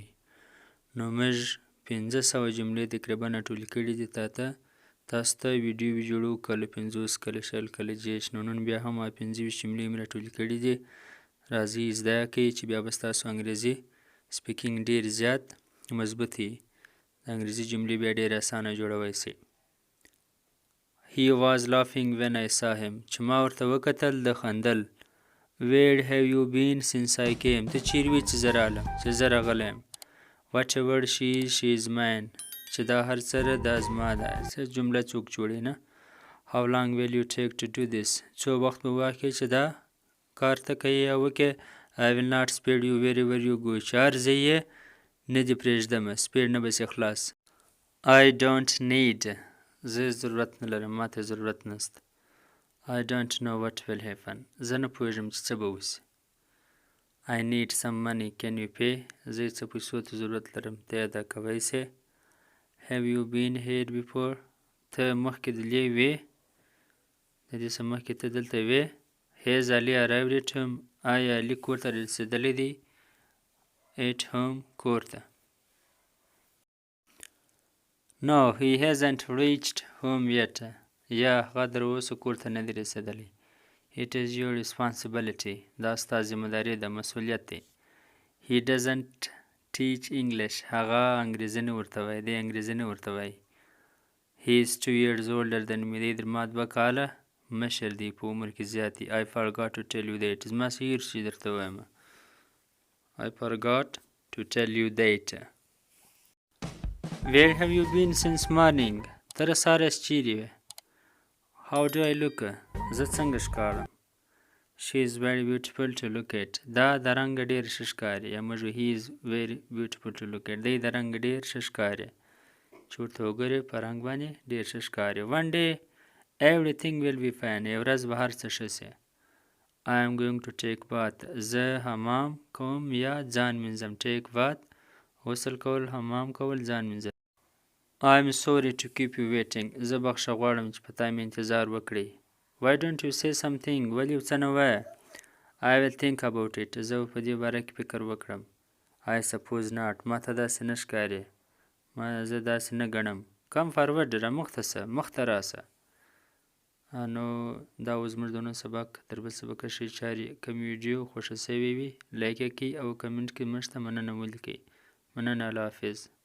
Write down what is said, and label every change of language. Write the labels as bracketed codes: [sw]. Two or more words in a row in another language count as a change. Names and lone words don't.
[ps] نو موږ 500 جملې تقریبا ټولې کړي دي تاسو ته ویډیو جوړو، کله 50 کله 20 کله 30. نو نن بیا هم 25 جملې مې راټولې کړي دي. راځئ زده یې کړئ چې بیا به ستاسو انګریزي سپیکینګ ډېر زیات مضبوط وي. د انګریزي جملې بیا ډېرې اسانه جوړوی سئ. [en] He was laughing when I saw him. [ps] چې ما ورته وکتل د خندل. [en] Where have you been since I came. [ps] ته چیرې وې چې زه رالم، چې زه راغلی یم. [en] Whatever she is mine. [ps] چې دا هر څه دا زما ده. څه جمله څوک جوړوي نه. [en] How long will you take to do this. [ps] څو وخت به واخلي چې دا کار ته کوې یا وکړې. [en] I will not spare you wherever you go. [ps] چې هر ځای یې نه دې پرېږدمه، سپیر نه به سي خلاص. [en] I don't need. [ps] زه ضرورت نه لرم، ما ته ضرورت نشته. [en] I don't know what will happen. [ps] زه نه پوهېږم چې څه به وشي. [en] I need some money. Can you pay. [ps] زه څه پیسو ته ضرورت لرم، ته یې ادا کوی سې. [en] Have you been here before. [ps] ته مخکې دلې وې، د دې څه مخکې ته دلته وې. [en] Has Ali arrived at home. [ps] آیا علي کور ته رسېدلی دی. [en] At home [ps] کور ته. [en] No, he hasn't reached home yet. [ps] یا هغه تر اوسه کور ته نه دی رسېدلی. [en] It is your responsibility. [ps] دا ستا ذمهداري ده، مسؤلیت دی. [en] He doesn't teach English. [ps] هغه انګریزي نه ورته وایي، دی انګریزي نه ورته وایي. [en] He is 2 years older than me. [ps] دی در ما 2 کاله مشر دی، په عمر کې زیات دی. [en] I forgot to tell you that. [ps] زما څه هېر شي درته وایم. [en] I forgot to tell you that. Where have you been since morning. [ps] ته له سهاره چیرې وې. [en] How do I look. [ps] زه څنګه ښکارم. [en] She is very beautiful to look at. [ps] دا د رنګه ډېر ښه ښکاري. یا موږ [en] he is very beautiful to look at. [ps] دی د رنګه ډېر ښه ښکاري. چې ورته وګورې په رنګ باندې ډېر ښه ښکاري. [en] One day everything will be fine. [ps] یو ورځ به هر څه ښه سي. [en] I am going to take bath. [ps] زه حمام کوم یا ځان مینځم. [en] take bath [ps] غسل کول، حمام کول، ځان مینځل. [en] I am sorry to keep you waiting. [ps] زه بخښه غواړم چې په تا مې انتظار وکړئ. [en] Why don't you say something. [ps] ولې یو څه نه وایه. [en] I will think about it. [ps] زه به په دې باره کې فکر وکړم. [en] I suppose not. [ps] ما ته داسې نه ښکاري. زه داسې نه ګڼم. [en] Come forward. [ps] رامخته شه، مخته راسه. نو دا اوس زموږ د نن سبق. تر بل سبقه ښې چارې. که مې ویډیو خوښه سوې وي لایک یې کړئ او کمنټ کې موږ ته مننه ولیکئ. مننه. الله حافظ.